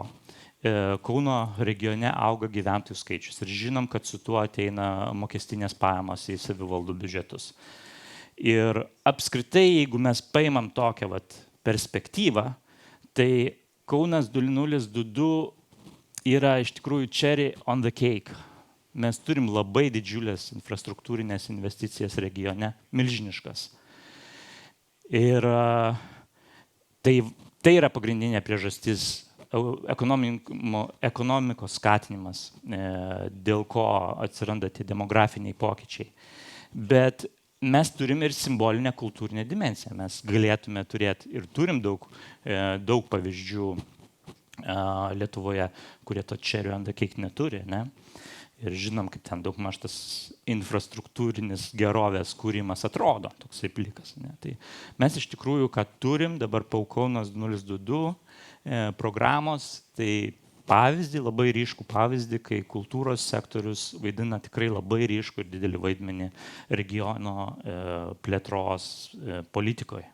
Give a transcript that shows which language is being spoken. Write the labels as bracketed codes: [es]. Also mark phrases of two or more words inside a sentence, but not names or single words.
[lt] Kauno regione auga gyventojų skaičius ir žinom, kad su tuo ateina mokestinės pajamos į savivaldų biudžetus. Ir apskritai, jeigu mes paimam tokią perspektyvą, tai Kaunas 2022 yra iš tikrųjų [en] cherry on the cake. [lt] Mes turim labai didžiulės infrastruktūrinės investicijas regione, milžiniškas. Ir tai yra pagrindinė priežastis ekonomikos skatinimas, dėl ko atsiranda tie demografiniai pokyčiai. Bet mes turim ir simbolinę kultūrinę dimensiją. Mes galėtume turėti ir turim daug pavyzdžių Lietuvoje, kurie to [en] cherry on the cake [lt] neturi, ne? Ir žinom, kaip ten daugmaž tas infrastruktūrinis gerovės kūrimas atrodo, toksai plikas. Ne? Tai mes iš tikrųjų, ką turim dabar Kaunas 2022 programos, tai pavyzdį, labai ryškų pavyzdį, kai kultūros sektorius vaidina tikrai labai ryškų ir didelį vaidmenį regiono plėtros politikoje.